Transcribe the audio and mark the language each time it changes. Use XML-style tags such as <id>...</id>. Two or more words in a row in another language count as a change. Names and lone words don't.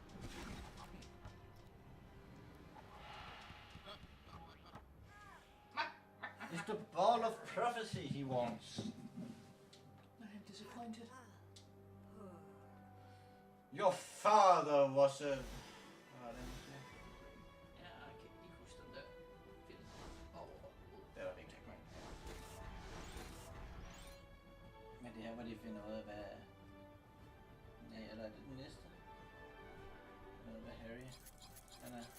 <en>It's the ball of prophecy he wants. I am disappointed. Your father was a...</en> <da>Hvad det, man siger? Ja, jeg kan ikke huske den der film. Det var vigtigt, ikke? Men det her, hvor de finder ud af, hvad... Ja, eller er det den næste? Hvad Harry han er.</da>